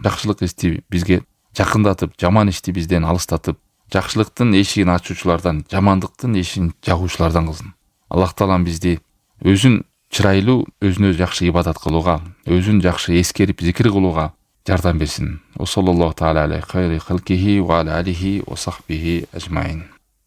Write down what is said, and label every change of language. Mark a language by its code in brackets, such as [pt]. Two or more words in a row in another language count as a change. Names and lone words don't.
[ky] Жакшылык ишти бизге жакындатып, жаман ишти бизден алыстатып, жакшылыктын эшигин ачуучулардан, жамандыктын эшигин жабуучулардан кылсын. Аллах Таалам бизди өзүн чырайлуу, өзүнө жакшы ибадат кылууга, өзүн жакшы эскерип зикир кылууга жардам берсин. [ar] صلى الله تعالى عليه خير خلقه وعلى آله وصحبه أجمعين.